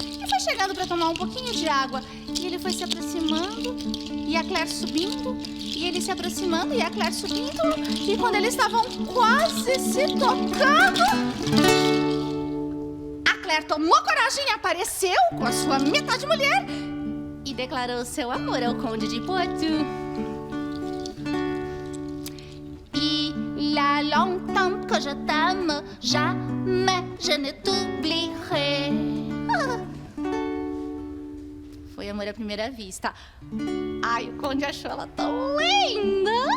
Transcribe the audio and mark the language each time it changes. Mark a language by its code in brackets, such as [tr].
[pt] E foi chegando para tomar um pouquinho de água. E ele foi se aproximando, e a Claire subindo, e ele se aproximando, e a Claire subindo. E quando eles estavam quase se tocando, a Claire tomou coragem e apareceu com a sua metade mulher e declarou seu amor ao conde de Poitou. [fr] Il y a longtemps que je t'aime, jamais je ne t'oublierai. [pt] Foi amor à primeira vista. Ai, o conde achou ela tão linda.